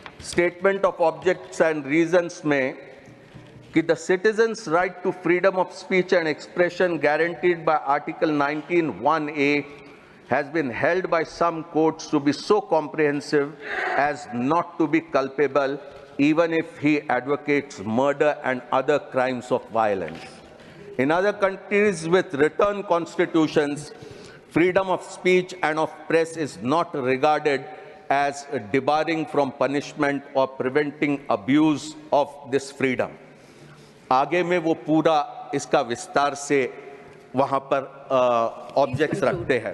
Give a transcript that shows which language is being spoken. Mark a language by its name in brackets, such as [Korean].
[English] statement of objects and reasons [Hindi] में कि [English] The citizen's right to freedom of speech and expression guaranteed by article 19(1)(a has been held by some courts to be so comprehensive as not to be culpable even if he advocates murder and other crimes of violence. In other countries with written constitutions, freedom of speech and of press is not regarded as debarring from punishment or preventing abuse of this freedom. [Hindi] आगे में वो पूरा इसका विस्तार से वहां पर objects रखते हैं।